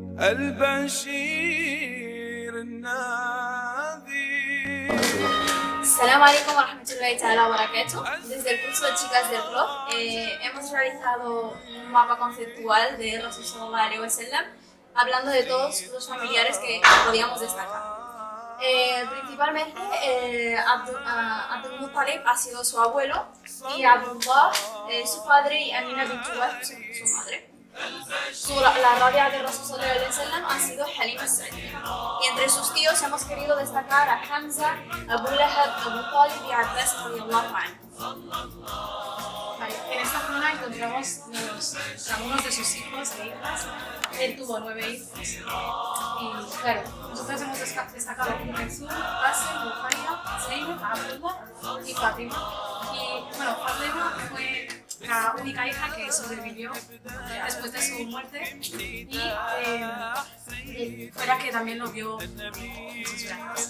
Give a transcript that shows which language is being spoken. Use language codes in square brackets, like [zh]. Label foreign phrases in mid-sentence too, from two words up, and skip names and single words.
[ar] البشير النذير. السلام عليكم ورحمة الله تعالى وبركاته. [es] Desde el curso de chicas del blog hemos realizado un mapa conceptual de Rasul [ar] صلى الله عليه وسلم, [es] hablando de todos los familiares que podíamos destacar. Principalmente Abdul Muttalib ha sido su abuelo y Abdullah su padre y Amina bint Wahb su madre. La rabia de Rasul [ar] صلى الله عليه وسلم [es] ha sido Halim al-Sa'diya. Y entre sus tíos hemos querido destacar a Hamza, Abu Lahab, Abu Talib y Abbas [ar] رضي الله عنه. [es] Vale, en esta zona encontramos algunos de sus hijos e hijas. Él tuvo 9 hijos. Y claro, nosotros hemos destacado Kulthum, Qasim, Ruqayya, Zainab, Abdullah y Fatima. Y bueno, Fatima fue la única hija que sobrevivió después de su muerte y fue la que también lo vio en sus viajes.